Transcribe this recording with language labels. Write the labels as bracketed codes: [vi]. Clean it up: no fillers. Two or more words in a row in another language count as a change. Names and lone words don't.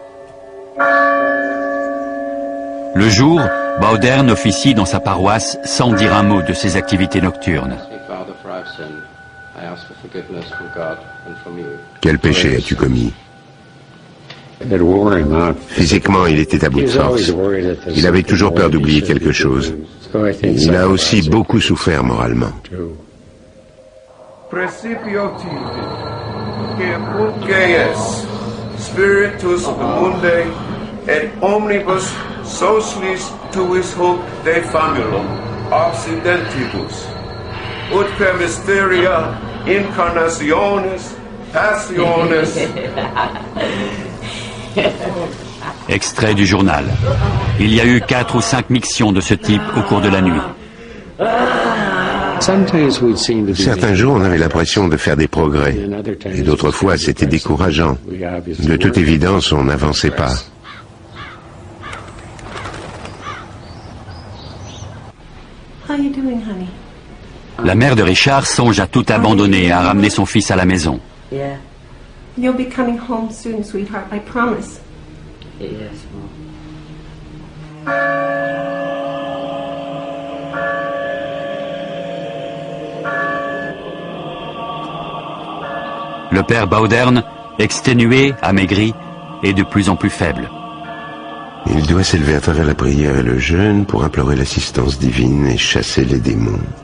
[fr] Le jour, Bowdern officie dans sa paroisse sans dire un mot de ses activités nocturnes. Quel péché as-tu commis? Physiquement, il était à bout de force. Il avait toujours peur d'oublier quelque chose. Il a aussi beaucoup souffert moralement. [la] Spiritus Mundi et omnibus socialis tuis hoc de famulum occidentibus ut per mysteria incarnationis passiones. [fr] Extrait du journal. Il y a eu 4 ou 5 mictions de ce type au cours de la nuit. Certains jours, on avait l'impression de faire des progrès, et d'autres fois, c'était décourageant. De toute évidence, on n'avançait pas. [en] How you doing, honey? [fr] La mère de Richard songe à tout abandonner et à ramener son fils à la maison. [en] You'll be coming home soon, sweetheart, I promise. Yes, Mom. [fr] Le père Bowdern, exténué, amaigri, est de plus en plus faible. Il doit s'élever à travers la prière et le jeûne pour implorer l'assistance divine et chasser les démons.